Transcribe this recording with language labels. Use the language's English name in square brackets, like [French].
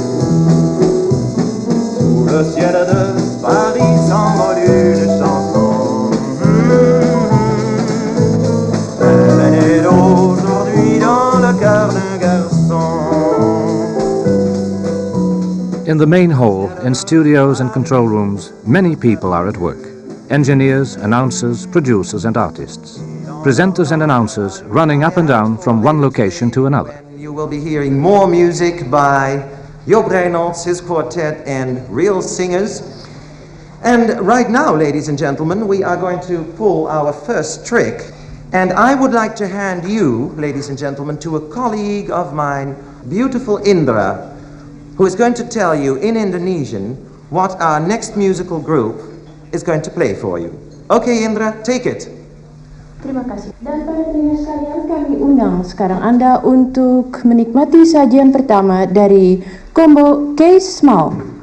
[French] Sous le ciel de Paris s'envole une chanson. Elle est aujourd'hui dans le cœur d'un garçon. [English] In the main hall, in studios and control rooms, many people are at work. Engineers, announcers, producers and artists. Presenters and announcers running up and down from one location to another. You will be hearing more music by Reina, his quartet and real singers. And right now, ladies and gentlemen, we are going to pull our first trick. And I would like to hand you, ladies and gentlemen, to a colleague of mine, beautiful Indra, who is going to tell you in Indonesian what our next musical group is going to play for you. Okay, Indra, take it. [Indonesian] Terima kasih. Dan para pendengar sekalian, kami undang sekarang Anda untuk menikmati sajian pertama dari combo Case Small.